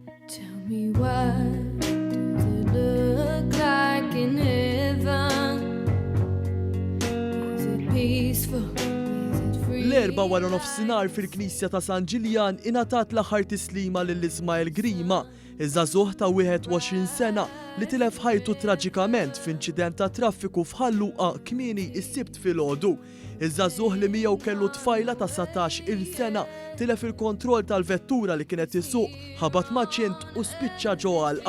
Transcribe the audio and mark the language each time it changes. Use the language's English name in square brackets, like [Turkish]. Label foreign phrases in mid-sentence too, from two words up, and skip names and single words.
[English] Tell me what does it look like in heaven? Is it peaceful? Is it free? [Maltese] L-erba' wara nofsinhar fil-Knisja ta' San Ġiljan ingħatat l-aħħar tislima lil Ismael Grima, iż-żagħżugħ ta' 21 sena li tilef ħajtu traġikament f'inċident ta' traffiku f'Ħalluqa kmieni s-Sibt filgħodu. Iż-żagħżugħ li miegħu kellu tfajla ta' 17-il sena tilef il-kontroll tal-vettura li kienet isuq, ħabat maċint u spiċċa ġo għalqa.